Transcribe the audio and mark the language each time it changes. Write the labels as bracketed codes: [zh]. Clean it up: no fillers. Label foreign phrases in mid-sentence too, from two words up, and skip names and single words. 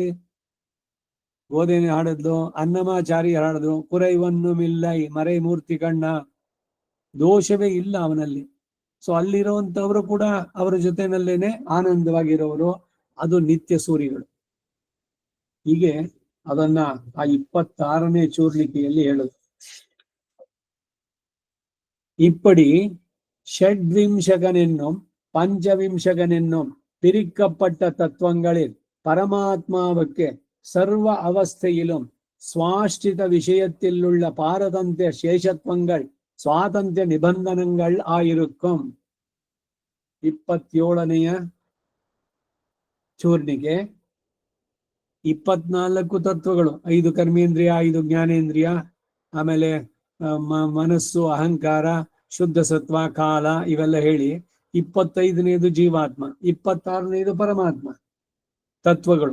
[kn] ಗೋದೇನೆ ಹಾಡದ್ಲು, ಅನ್ನಮಾಚಾರ್ಯ ಹಾಡದ್ರು, [ta] குறைவொன்றும் இல்லை மறை மூர்த்தி கண்ணா, [kn] ದೋಷವೇ ಇಲ್ಲ ಅವನಲ್ಲಿ. ಸೊ ಅಲ್ಲಿರುವಂತವರು ಕೂಡ ಅವರ ಜೊತೆನಲ್ಲೇನೆ ಆನಂದವಾಗಿರೋರು. ಅದು ನಿತ್ಯ ಸೂರಿಗಳು. ಹೀಗೆ ಅದನ್ನ ಆ 26ನೇ ಚೂರ್ಣಿಕೆಯಲ್ಲಿ ಹೇಳುದು. [ta] இப்படி ஷட்விம்சகனென்னும் பஞ்சவிம்சகனென்னும் பிரிக்கப்பட்ட தத்துவங்களில் பரமாத்மாவுக்கு சர்வ அவஸ்தையிலும் சுவாஷ்டித விஷயத்திலுள்ள பாரதந்திய சேஷத்துவங்கள் சுவாதந்திய நிபந்தனங்கள் ஆயிருக்கும். [kn] 27ನೆಯ ಚೂರ್ಣಿಕೆ 24 ತತ್ವಗಳು, 5 ಕರ್ಮೇಂದ್ರಿಯ, 5 ಜ್ಞಾನೇಂದ್ರಿಯ, ಆಮೇಲೆ ಮನಸ್ಸು, ಅಹಂಕಾರ, ಶುದ್ಧ ಸತ್ವ, ಕಾಲ ಇವೆಲ್ಲ ಹೇಳಿ 25ನೇದು ಜೀವಾತ್ಮ, 26ನೇದು ಪರಮಾತ್ಮ ತತ್ವಗಳು.